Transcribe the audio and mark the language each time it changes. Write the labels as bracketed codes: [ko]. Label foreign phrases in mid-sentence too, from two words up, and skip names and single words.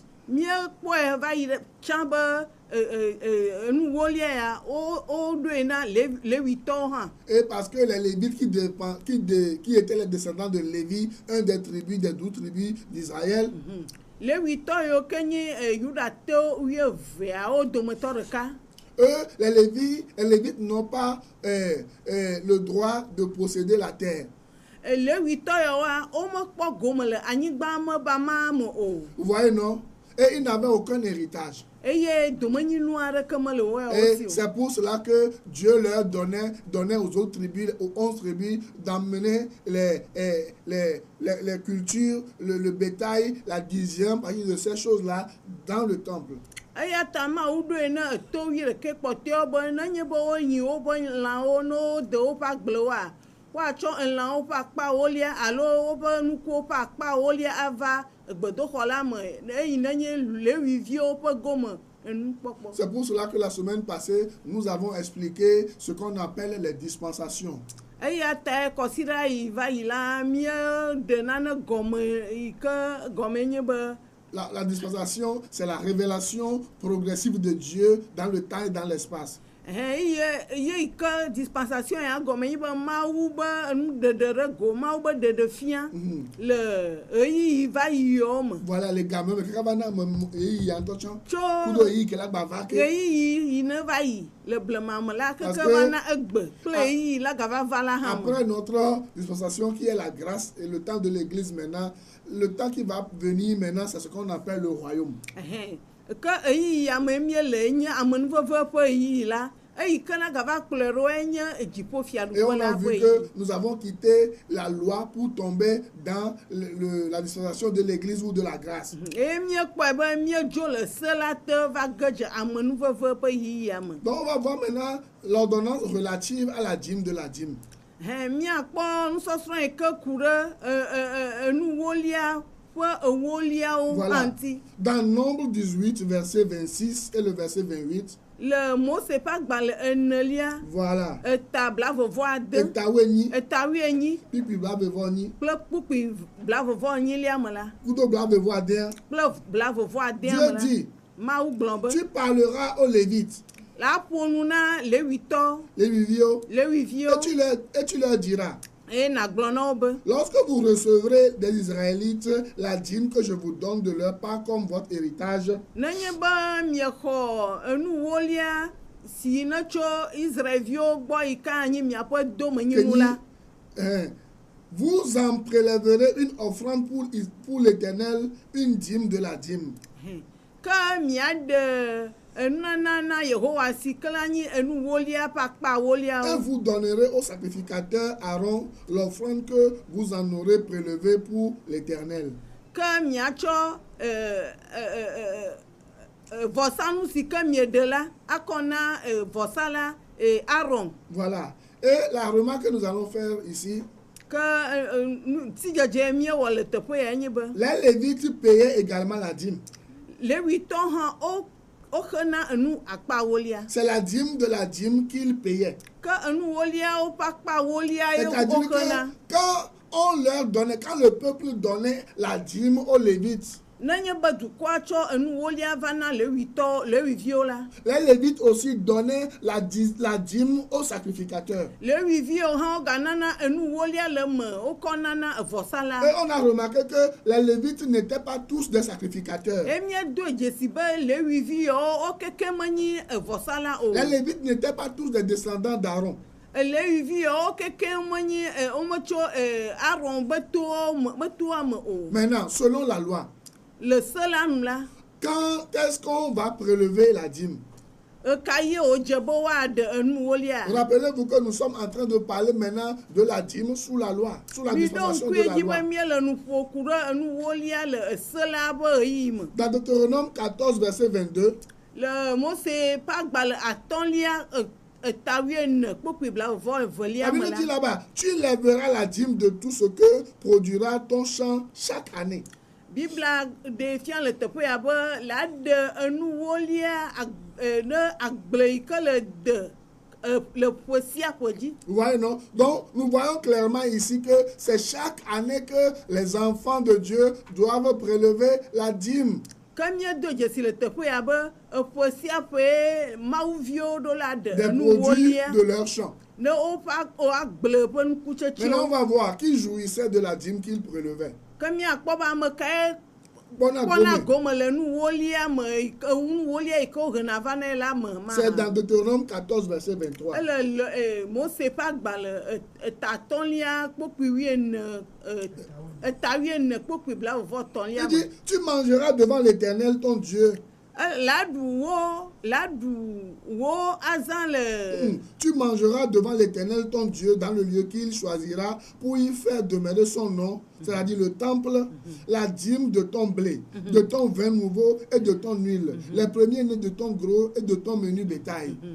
[fr] Et parce que les Lévites qui étaient les descendants de Lévi, un des tribus, des 12 tribus d'Israël, eux, les Lévites n'ont pas le droit de posséder la terre. Vous voyez, non? Et ils n'avaient aucun héritage. [ee] eye domanyinu aɖe ke mele wo ya [fr] Et [ee] wosi o. [fr] c'est pour cela que Dieu leur donnait aux autres tribus, aux 11 tribus, d'amener les cultures, le bétail, la dixième partie de ces choses-là dans le temple. [ee] Eya ta Mawu ɖoe ne eto 11 kpɔtɔewo be nenye be wonyi woƒe lãwo ne wode woƒe agblewoa, woatsɔ elãwo ƒe akpa ewolia alo woƒe nukuwo ƒe akpa ewolia ava gbedoxɔ la me eyi nenye Leviviwo ƒe gome enukpɔkpɔ. [fr] C'est pour cela que la semaine passée, nous avons expliqué ce qu'on appelle les dispensations. [ee] Eya ta kɔsiɖa yi va yi la míeɖe nane gɔme yi ke gɔme nye be [fr] La dispensation, c'est la révélation progressive de Dieu dans le temps et dans l'espace. [ee] yi ke dispensation ya gɔme nye be Mawu be enuɖeɖe ɖe go, Mawu be ɖeɖe fia le ɣeyiɣi va yiwo me. [fr] Voilà les gamins, mais quand on a [ee] Tso [fr] un [ee] ɣeyiɣi yi ne va yi le blema me la keke va na egbe kple ɣeyiɣi la gava va la hã me. [fr] Après notre dispensation qui est la grâce et le temps de l'église maintenant, le temps qui va venir maintenant, c'est ce qu'on appelle le royaume. [ee] Ke ɣeyiɣi ame mie le nye amenuveve ƒe ɣeyiɣi la, eyi ke na gava kplɔe ɖo enye [fr] Et [ee] dziƒofiaɖuƒe [fr] on la a [ee] ƒe [fr] vu [ee] ɣeyiɣi. [fr] que nous avons quitté la loi pour tomber dans la dispensation de l'église ou de la grâce. [ee] Eye míekpɔe be míedzo le se la te va ge dze amenuveve ƒe ɣeyiɣia me. [fr] Donc on va voir maintenant l'ordonnance relative à la dîme de la dîme. [ee] Míakpɔ nusɔsrɔ̃ yi ke ku ɖe enuwolia ƒe ewoliawo [fr] Voilà. [ee] ŋuti. [fr] Dans Nombre 18, verset 26 et le verset 28, [ee] Le Mose ƒe agbalẽ enelia [fr] voilà. [ee] eta blavɔvɔ [fr] Et ade Taweni, [ee] eta 18 Pipi Blavevoni, kple kpukpui blavɔvɔ 8 me la Kudo Blavevadien. kple blavɔvɔ 10 [fr] Dieu [ee] me la [fr] dit, [ee] Mawu gblɔ be [fr] tu parleras aux Lévites, [ee] la ƒo nu na Levitɔ [fr] les Vivio, [ee] Leviviwo [fr] et tu leur diras, [ee] eye nàgblɔ na wo be [fr] lorsque vous recevrez des Israélites la dîme que je vous donne de leur part comme votre héritage, [ee] nenye be miexɔ enuwolia si ne tso Israelviwo gbɔ yi ke anyi miaƒe domenyinu la, [fr] vous en prélèverez une offrande pour l'Éternel, une dîme de la dîme. [ee] ke miaɖe enunana na Yehowa si ke la nyi enuwolia ƒe akpa [fr] Et [ee] ewoliawo. [fr] vous donnerez au sacrificateur Aaron l'offrande que vous en aurez prélevée pour l'Éternel. [ee] Ke miatsɔ vɔsanu si ke mieɖe la akɔ na vɔsa la Aaron. [fr] Voilà. Et la remarque que nous allons faire ici, [ee] Ke sidzedze miewɔ le teƒe ya nye be [fr] les Lévites payaient également la dîme. [ee] Levitɔwo hã woxena enu akpa ewolia. [fr] C'est la dîme de la dîme qu'ils payaient. [ee] Ke enuwoliawo ƒe akpa ewolia ye [fr] C'est-à-dire [ee] woxena. [fr] que quand on leur donnait, quand le peuple donnait la dîme aux Lévites, [ee] Nenye be dukɔa tsɔ enuwolia va na Leviviwo la, [fr] les Lévites aussi donnaient la dîme aux sacrificateurs. [ee] Leviviwo hã woganana enuwolia le me wokɔ nana vɔsa la. [fr] Et on a remarqué que les Lévites n'étaient pas tous des sacrificateurs. [ee] Emiedo dzesi be Leviviwo wo keke menyi vɔsa la o. [fr] Les Lévites n'étaient pas tous des descendants d'Aaron. [ee] Leviviwo keke menyi wometso Aaron be toa me o. [fr] Maintenant, selon la loi, [ee] Le se la nu la, [fr] quand est-ce qu'on va prélever la dîme? [ee] eka ye wodze be woaɖe enuwolia. [fr] Rappelez-vous que nous sommes en train de parler maintenant de la dîme sous la loi, sous la [ee] Miɖo [fr] dispensation de [ee] ŋkue la dzi [fr] loi. [ee] be miele nu ƒo ku ɖe enuwolia le se la ƒe ɣeyiɣi me. [fr] Dans Deutéronome 14, verset 22, [ee] Le Mose ƒe agbalẽ 4 kpukpui blavɔvɔ la me [fr] Bible dit [ee] la. [fr] là-bas, tu lèveras la dîme de tout ce que produira ton champ chaque année. [ee] Biblia ɖe fia le teƒe ya be la ɖe enuwolia ne agble yi ke le de le ƒe sia ƒe dzi. [fr] Vous voyez, non? Donc, nous voyons clairement ici que c'est chaque année que les enfants de Dieu doivent prélever la dîme. [ee] Ke miedo dzesi le teƒe ya be ƒe sia ƒe mawuviwo ɖo la ɖe [fr] Des produits [ee] enuwolia [fr] de leur champ. [ee] ne woƒe agble ƒe [fr] Maintenant, on [ee] nukutsetsewo. [fr] va voir qui jouissait de la dîme qu'il prélevait. [ee] Ke miakpɔ be ame kae Bona kpɔna Gome. gome le nuwolia me nuwolia yi ke wohena va nɛ la me ma. [fr] C'est dans Deutéronome 14, verset 23. [ee] Ele Mose ƒe agbalẽ 5 kpukpui 14 [fr] Il dit, tu mangeras devant l'Éternel ton Dieu. Tu mangeras devant l'Éternel ton Dieu dans le lieu qu'il choisira pour y faire demeurer son nom, c'est-à-dire le temple, la dîme de ton blé, de ton vin nouveau et de ton huile, les premiers-nés de ton gros et de ton menu bétail.